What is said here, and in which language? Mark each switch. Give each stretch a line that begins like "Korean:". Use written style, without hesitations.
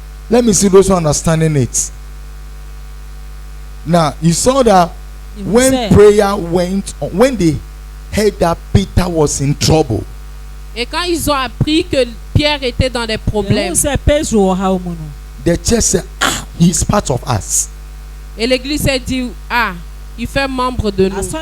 English: Let me see those who are understanding it. Now, you saw that when prayer went on, when they heard that Peter was in trouble.
French: Et quand ils ont appris que Pierre était dans des problèmes,
English: the church said, "Ah, he is part of us."
French: Et l'église s'est dit, ah, il fait membre de nous.